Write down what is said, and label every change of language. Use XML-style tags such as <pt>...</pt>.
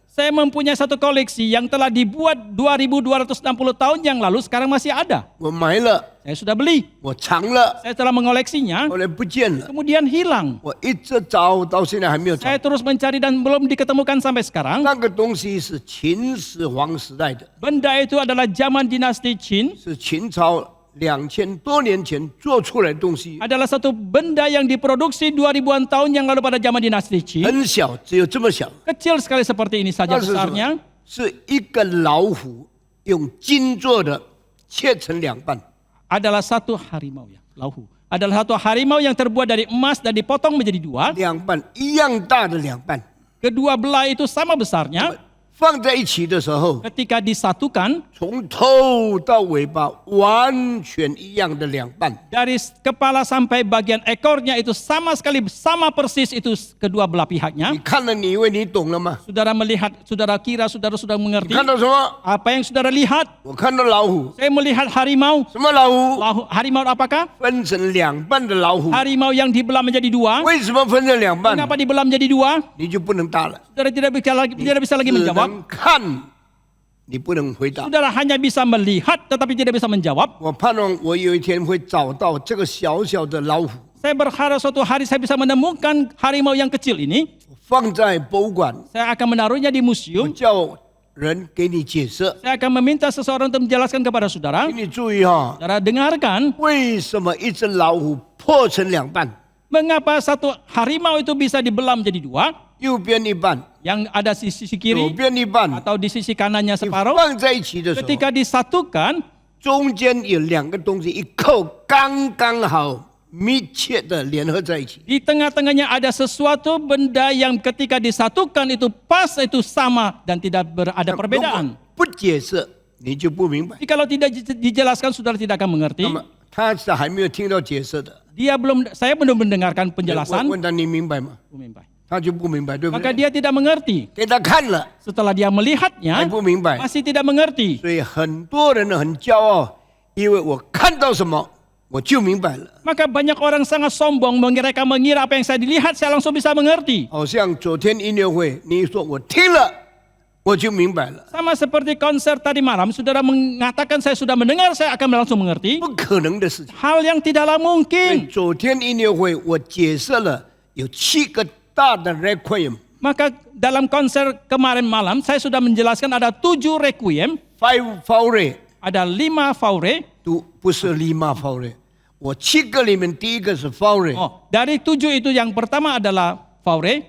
<id>Saya mempunyai satu koleksi yang telah dibuat 2260 tahun yang lalu, sekarang masih ada.</id> <zh>我买了，</zh> <id>Saya sudah beli,</id> <zh>我藏了，</zh> <id>saya telah mengoleksinya,</id> <zh>后来不见了。</zh> <id>kemudian hilang.</id> <zh>我一直找到现在还没有找</zh> <id>Saya。 terus mencari dan belum diketemukan sampai sekarang.</id> <zh>那个东西是秦始皇时代的，</zh> <id>Benda itu adalah zaman dinasti Qin,</id> <zh>是秦朝2000多年前做出来的东西，</zh> <id>adalah satu benda yang diproduksi 2000-an tahun yang lalu pada zaman dinasti Qin.</id> <zh>很小，只有这么小。</zh> <id>Kecil sekali seperti ini saja</id> <zh>那是什</zh> <id>besarnya.</id> <zh>么？是一个老虎用金做的，切成两半。</zh> <id>Adalah satu harimau ya, lauhu. Adalah satu harimau yang terbuat dari emas dan dipotong menjadi dua.</id> <zh>两半一样大的两半，</zh> <id>Kedua belah itu sama besarnya.</id> <zh>放在一起的时候，</zh> <id>Ketika disatukan,</id> <zh>从头到尾巴完全一样的两半。</zh> <id>dari kepala sampai bagian ekornya itu sama sekali, sama persis itu kedua belah pihaknya.</id> <zh>你看了，你以为你懂了吗？</zh> <id>Saudara melihat, saudara kira saudara sudah</id> <zh>你</zh> <id>mengerti.</id> <zh>看到什么？</zh> <id>Apa yang saudara lihat?</id> <zh>我看到老虎，</zh> <id>Saya melihat harimau.</id> <zh>什么老虎？</zh> <id>Harimau apakah?</id> <zh>分成两半的老虎。</zh> <id>Harimau yang dibelah menjadi dua.</id> <zh>为什么分成两半？</zh> <id>Mengapa dibelah menjadi dua?</id> <zh>你就不能答了。</zh> <id>Saudara tidak bisa lagi menjawab.</id> <zh>能看，你不能回答。</zh> <id>Saudara hanya bisa melihat tetapi tidak bisa menjawab.</id> <zh>我盼望我有一天会找到这个小小的老虎，</zh> <id>Saya berharap suatu hari saya bisa menemukan harimau yang kecil ini.</id> <zh>放在博物馆，</zh> <id>Saya akan menaruhnya di</id> <zh>我</zh> <id>museum.</id> <zh>叫人给你解释。</zh> <id>Saya akan meminta seseorang untuk menjelaskan kepada saudara.</id> <zh>请你注意哈，</zh> <id>Saudara dengarkan,</id> <zh>为什么一只老虎破成两半，</zh> <id>mengapa satu harimau itu bisa dibelah menjadi dua,</id> <zh>右边一半，</zh> <id>yang ada di sisi</id> <zh>左</zh> <id>kiri</id> <zh>边一半，</zh> <id>atau di sisi kanannya</id> <zh>你</zh> <id>separuh.</id> <zh>放在一起的时候，</zh> <id>Ketika disatukan,</id> <zh>中间有两个东西一扣，刚刚好密切的联合在一起。</zh> <id>di tengah-tengahnya ada sesuatu benda yang ketika disatukan itu pas, itu sama dan tidak ada</id> <zh>如果</zh> <id>perbedaan.</id> <zh>不解释，你就不明白。</zh> <id>Jadi kalau tidak dijelaskan, saudara tidak akan mengerti.</id> <zh>那么他是还没有听到解释的，</zh> <id>Saya belum mendengarkan</id> <zh>我</zh> <id>penjelasan.</id> <zh>问他你明白吗？他就不明白，对不</zh> <id>Maka</id> <zh>对？</zh> <id>dia tidak mengerti.</id> <zh>给他看了</zh> <id>Setelah dia</id> <zh>还</zh> <id>melihatnya,</id> <zh>不明白，</zh> <id>masih tidak mengerti.</id> <zh>所以很多人很骄傲，因为我看到什么我就明白了。</zh> <id>Maka banyak orang sangat sombong, mereka mengira apa yang saya dilihat, saya langsung bisa mengerti.</id> <zh>好像昨天音乐会，你说我听了我就明白了，</zh> <id>Sama seperti konser tadi malam, saudara mengatakan saya sudah mendengar, saya akan langsung mengerti.</id> <zh>不可能的事情。</zh> <id>Hal yang tidaklah</id> <zh>所以</zh> <id>mungkin.</id> <zh>昨天音乐会我解释了有7个大的 requiem，</zh> <id>Maka dalam konser kemarin malam, saya sudah menjelaskan ada 7 requiem, 5 faure ada 5 faure.</id> <zh>都不是</zh> <id>lima faure，</id> <zh>我7个里面第一个是 faure，</zh> <id>Oh, dari 7 itu yang pertama adalah faure,</id>